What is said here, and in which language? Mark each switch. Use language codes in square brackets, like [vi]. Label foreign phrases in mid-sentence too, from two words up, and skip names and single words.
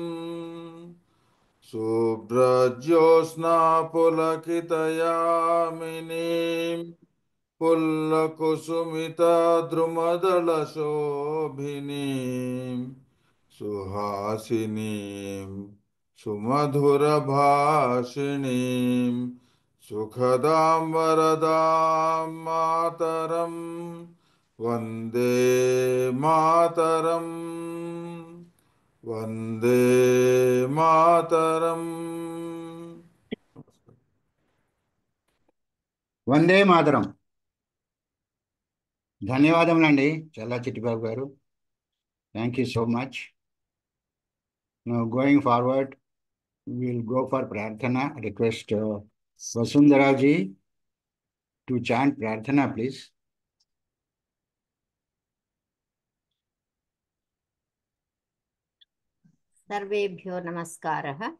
[sa] शुभ्रज्योत्स्ना पुलकितयामिनीम् फुल्लकुसुमित द्रुमदल शोभिनीम् सुहासिनीम् सुमधुर भाषिणीम् सुखदाम् वरदाम् मातरम् वन्दे मातरम्. वन्दे मातरम्. वन्दे मातरम्. [te] ధన్యవాదములండి చల్లా చిట్టిబాబు గారు. [en] Thank you so much. Now going forward, we'll go for Prarthana. Request Vasundhara ji to chant Prarthana, please. [sa] सर्वेभ्यो नमस्कारः.